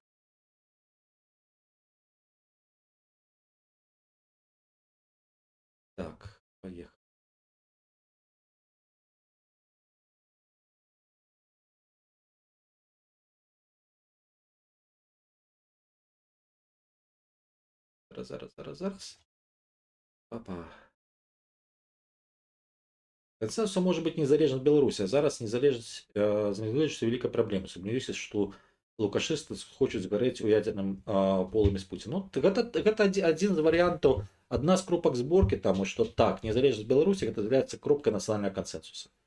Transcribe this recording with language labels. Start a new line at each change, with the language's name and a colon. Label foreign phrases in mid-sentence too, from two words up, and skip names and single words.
Russian: Так, поехали.
Belarusian: Зараз. Папа.
Russian: Консенсус может быть
Belarusian: незалежна ад Беларусі, а зараз незалежнасць вялікая праблема. Сумняваюся, што лукашысты хочуць згарэць у ядзерным полымі з Пуціна. Ну, гэта адзін з варыянтаў, адна з кропак зборкі, таму што так, незалежнасць Беларусі гэта з'яўляецца кропкай нацыянальнага кансенсуса.